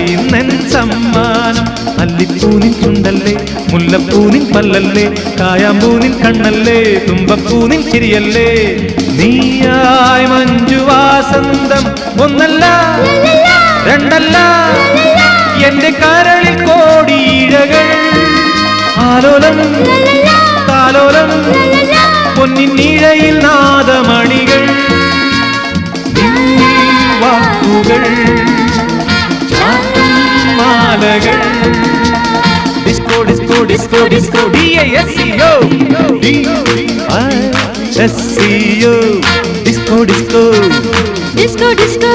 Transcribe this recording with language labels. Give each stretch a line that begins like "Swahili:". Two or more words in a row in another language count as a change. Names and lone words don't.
Malayalam: നിൻ സമ്മാനം അല്ലിപ്പൂനിൻ ചുണ്ടല്ലേ മുല്ലപ്പൂനിൻ പല്ലല്ലേ കായാമ്പൂനിൻ കണ്ണല്ലേ തുമ്പപ്പൂനിൻ ചിരിയല്ലേ നീയായി മഞ്ജുവാസന്തം ഒന്നല്ല രണ്ടല്ല എന്റെ കരളിൽ കോടിയിഴകൾ ആലോലം താലോലം പൊന്നിൻ നീഴയിൽ നാദമണികൾ വാക്കുകൾ മാലകൾ
English: Disco Disco Disco Disco D-I-S-C-O D-I-S-C-O Disco Disco Disco Disco